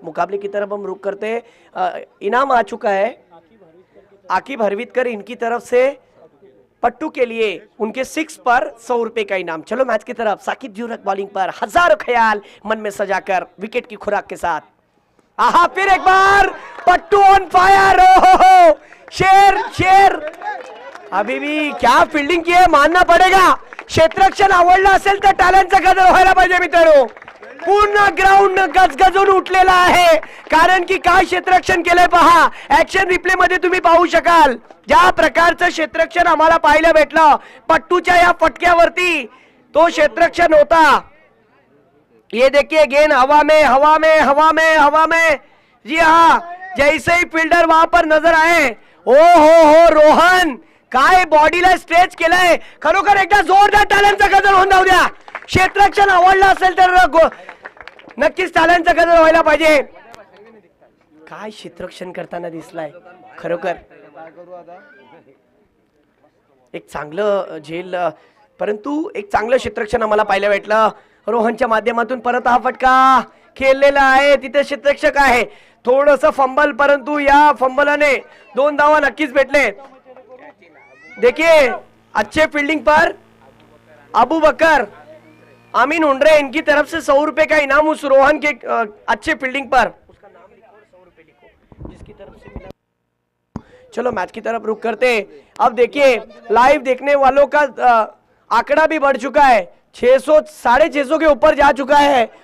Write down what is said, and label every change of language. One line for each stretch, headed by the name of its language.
Hindi: मुकाबले की तरफ हम रुक करते हैं। इनाम आ चुका है आकिब हरवितकर, इनकी तरफ से पट्टू के लिए उनके 6 पर 100 रुपए का इनाम। चलो मैच की तरफ। साकिब जुरक बॉलिंग पर, हजारों ख्याल मन में सजाकर विकेट की खुराक के साथ। आहा फिर एक बार पट्टू ऑन फायर, ओहो शेर अभी भी क्या फील्डिंग की है मानना पड़ेगा।
Marathi: क्षेत्ररक्षण आवडलं असेल तर टाळ्यांचा गजर व्हायला पाहिजे मित्रांनो। पूर्ण ग्राउंड गजगजून उठलेला आहे, कारण की काय क्षेत्ररक्षण केलंय पहा। ऍक्शन रिप्ले मध्ये तुम्ही पाहू शकाल ज्या प्रकारचं क्षेत्ररक्षण आम्हाला पाहायला भेटलं पट्टूच्या या फटक्यावरती, तो क्षेत्ररक्षण होता।
Hindi: ये देखिए गेंद हवा में, जी हाँ, जैसे ही फील्डर वहां पर नजर आए,
Marathi: हो रोहन काय बॉडीला स्ट्रेच केलंय, खरोखर एकदा जोरदार टाळ्यांचा गजर होऊन जाऊ द्या। क्षेत्ररक्षण आवडलं असेल तर नक्कीच टाळ्यांचा गजर व्हायला पाहिजे। काय क्षेत्ररक्षण करताना दिसलाय खरोखर, एक चांगलं झेल, परंतु एक चांगलं क्षेत्ररक्षण आम्हाला पाहायला भेटलं। रोहनच्या माध्यमातून परत हा फटका खेळलेला आहे, तिथे क्षेत्ररक्षक आहे, थोडस फंबल, परंतु या फंबलाने 2 धावा नक्कीच भेटले।
Hindi: देखिए अच्छे फील्डिंग पर अबू बकर आमीन उंडरे, इनकी तरफ से 100 रुपए का इनाम उस रोहन के अच्छे फील्डिंग पर। चलो मैच की तरफ रुख करते हैं। अब देखिए लाइव देखने वालों का आंकड़ा भी बढ़ चुका है, 600 650 के ऊपर जा चुका है।